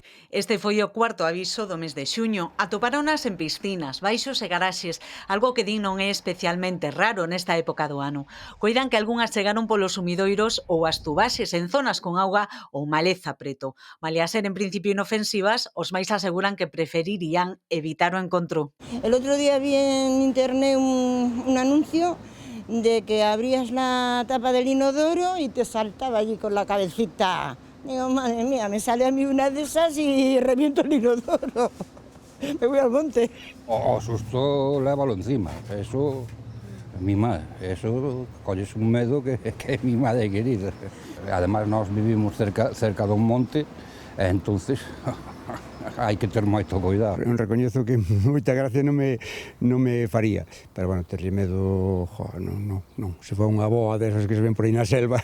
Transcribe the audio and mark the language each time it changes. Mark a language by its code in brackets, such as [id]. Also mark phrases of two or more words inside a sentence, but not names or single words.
[gl] Este foi o 4º aviso do mes de xuño. Atoparonas en piscinas, baixos e garaxes, algo que din non é especialmente raro nesta época do ano. Coidan que algunhas chegaron polos sumidoiros ou as tubaxes en zonas con auga ou maleza preto. Malia ser en principio inofensivas, os máis aseguran que preferirían evitar o encontro. [es] El otro día vi en internet un anuncio de que abrías la tapa del inodoro y te saltaba allí con la cabecita. Digo, madre mía, me sale a mí una de esas y reviento el inodoro. Me voy al monte. [gl] O susto, lévalo encima, eso... [es] Mi madre, [gl] eso colles un medo que é [es] mi madre querida. [gl] Además, nós vivimos cerca dun monte, entonces hai que ter moito cuidado. Recoñezo que moita gracia non me faría, pero bueno, terlle medo, non, se foi unha boa desas que se ven por aí na selva.